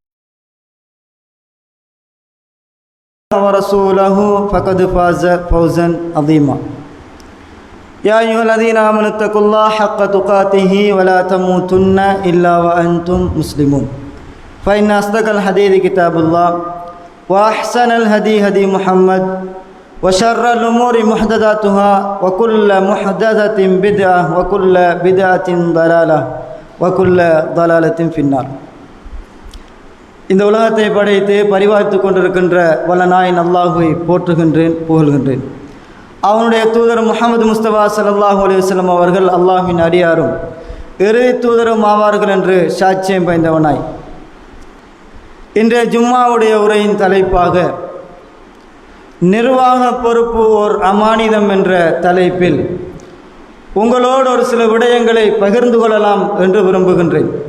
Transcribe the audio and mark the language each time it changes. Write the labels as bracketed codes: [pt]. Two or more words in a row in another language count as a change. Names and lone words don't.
[ar] ورسوله فقد فاز فوزا عظيما يا أيها الذين آمنوا اتقوا الله حق تقاته ولا تموتن إلا وأنتم مسلمون فإن أصدق الحديث كتاب الله وأحسن الهدي هدي محمد وشر الأمور محدثاتها وكل محدثة بدعة وكل بدعة ضلالة وكل ضلالة في النار. [ta] இந்த உலகத்தை படைத்து பரிபாலித்து கொண்டிருக்கின்ற வல்லநாயன் அல்லாஹுவை போற்றுகின்றேன், புகழ்கின்றேன். அவனுடைய தூதர் முஹம்மது முஸ்தபா [ar] صلى الله عليه وسلم [ta] அவர்கள் அல்லாஹ்வின் அடியாரும் இறுதி தூதரும் ஆவார்கள் என்று சாட்சியம் பயந்தவனாய் இன்றைய ஜும்மாவுடைய உரையின் தலைப்பாக நிர்வாக பொறுப்பு ஓர் அமானிதம் என்ற தலைப்பில் உங்களோடு ஒரு சில விடயங்களை பகிர்ந்து கொள்ளலாம் என்று விரும்புகின்றேன்.